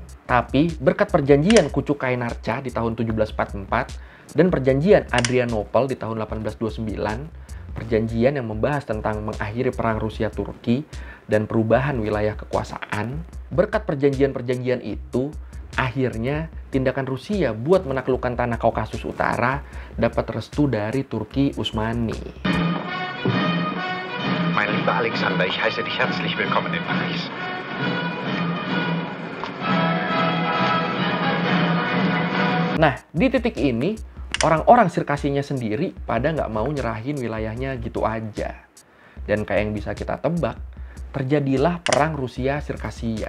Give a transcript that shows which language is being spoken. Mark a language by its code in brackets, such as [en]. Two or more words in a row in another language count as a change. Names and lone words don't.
[id] Tapi, berkat perjanjian Kucuk Kainarca di tahun 1744 dan perjanjian Adrianopel di tahun 1829, perjanjian yang membahas tentang mengakhiri perang Rusia-Turki dan perubahan wilayah kekuasaan, berkat perjanjian-perjanjian itu, akhirnya tindakan Rusia buat menaklukkan tanah Kaukasus Utara dapat restu dari Turki Utsmani. [de] Mein lieber Alexander, ich heiße dich herzlich willkommen in Paris. [id] Nah, di titik ini, orang-orang Sirkasinya sendiri pada nggak mau nyerahin wilayahnya gitu aja. Dan kayak yang bisa kita tebak, terjadilah perang Rusia-Sirkasia.